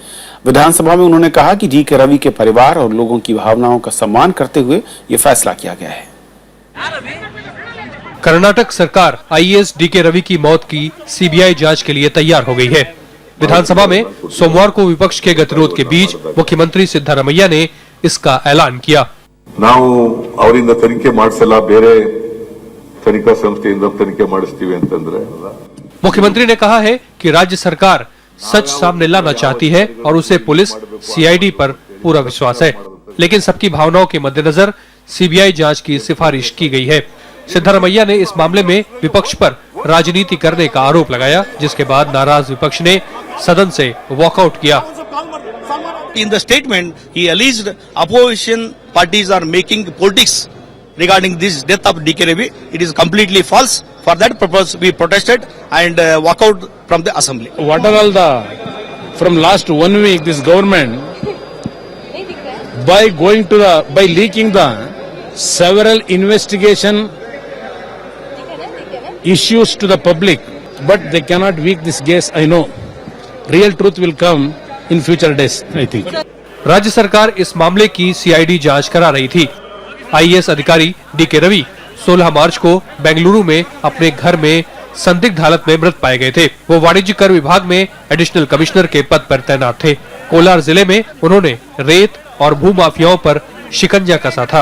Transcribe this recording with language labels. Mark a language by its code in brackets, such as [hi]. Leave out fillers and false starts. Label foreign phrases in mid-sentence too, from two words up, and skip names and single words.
[hi] विधानसभा में उन्होंने कहा कि डीके रवि के परिवार और लोगों की भावनाओं का सम्मान करते हुए ये फैसला किया गया है। कर्नाटक सरकार आईएएस डीके रवि की मौत की सीबीआई जांच के लिए तैयार हो गई है। विधानसभा में सोमवार को विपक्ष के गतिरोध के बीच मुख्यमंत्री सिद्धरामैया ने इसका ऐलान किया। [kn] ನಾವು ಅವರಿಂದ ತನಿಖೆ ಮಾಡಿಸಲ್ಲ, ಬೇರೆ ತನಿಖಾ ಸಂಸ್ಥೆಯಿಂದ ತನಿಖೆ ಮಾಡಿಸ್ತೀವಿ ಅಂತಂದ್ರೆ। [hi] मुख्यमंत्री ने कहा है कि राज्य सरकार सच सामने लाना चाहती है और उसे पुलिस सीआईडी पर पूरा विश्वास है, लेकिन सबकी भावनाओं के मद्देनजर सीबीआई जांच की सिफारिश की गई है। सिद्धरामैया ने इस मामले में विपक्ष पर राजनीति करने का आरोप लगाया, जिसके बाद नाराज विपक्ष ने सदन से वॉकआउट किया। [en] In the statement, he alleged opposition parties are making politics regarding this death of DK Ravi. It is completely false. For that purpose, we protested and walk out from the assembly. What are all the, from last 1 week, this government, by leaking the several investigation issues to the public, but they cannot leak this case. I know. Real truth will come in future days, I think. [hi] राज्य सरकार इस मामले की सीआईडी जांच करा रही थी। आईएएस अधिकारी डीके रवि 16 मार्च को बेंगलुरु में अपने घर में संदिग्ध हालत में मृत पाए गए थे। वो वाणिज्य कर विभाग में [en] Additional Commissioner [hi] के पद पर तैनात थे। कोलार जिले में उन्होंने रेत और भू माफियाओं पर शिकंजा कसा था।